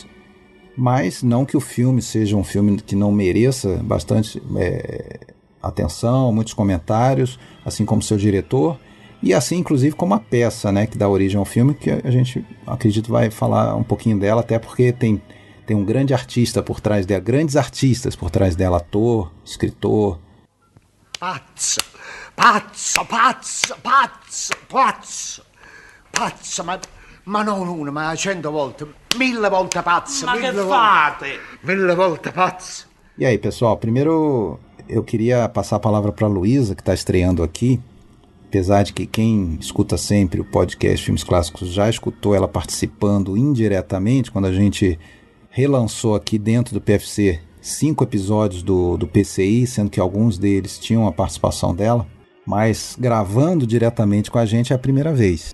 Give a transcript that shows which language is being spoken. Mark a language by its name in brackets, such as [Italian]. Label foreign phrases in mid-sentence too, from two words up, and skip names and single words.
[Portuguese] Mas não que o filme seja um filme que não mereça bastante atenção, muitos comentários, assim como seu diretor. E assim, inclusive, como a peça, né, que dá origem ao filme, que a gente, acredito, vai falar um pouquinho dela, até porque tem um grande artista por trás dela, grandes artistas por trás dela, ator, escritor. [Italian] Pazzo, pazzo, pazzo, pazzo, pazzo, pazzo, Ma non una, ma 100 volte, 1000 volte pazzo. Ma che 1000 fate? 1000 volte pazzo. [Portuguese] E aí, pessoal, primeiro eu queria passar a palavra para a Luísa, que está estreando aqui. Apesar de que quem escuta sempre o podcast Filmes Clássicos já escutou ela participando indiretamente, quando a gente relançou aqui dentro do PFC 5 episódios do PCI, sendo que alguns deles tinham a participação dela, mas gravando diretamente com a gente é a primeira vez.